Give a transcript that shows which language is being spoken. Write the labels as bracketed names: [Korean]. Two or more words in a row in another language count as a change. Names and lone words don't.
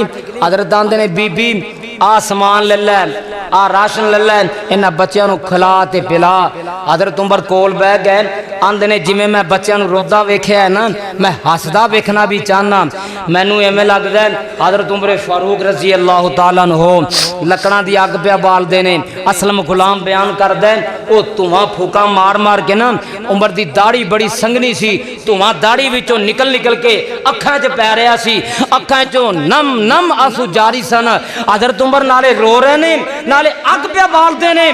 [Punjabi] حضرت آندے نے بی بی آ سامان لے لے، آ راشن لے لے، انہاں بچوں کو کھلا تے پلا. حضرت عمر کول بہہ گئے، آندے نے جیویں میں بچوں روندا ویکھیا ہے نا، میں ہسدا ویکھنا بھی چاہنا. مینوں ایویں لگدا ہے حضرت عمر فاروق [Arabic] رضي الله تعالى عنه [Punjabi] لکڑاں دی اگ پے بالدے نے. اسلم غلام بیان کردا ہے او دھواں پھوکا مار مار کے نا، عمر دی داڑھی بڑی سنگھنی سی، دھواں داڑھی وچوں نکل نکل کے اکھاں چ پے رہا سی، اکھاں چوں نم نم آنسو جاری سن. حضرت عمر نالے رو رہے نے، نالے اگ پے بالتے نے.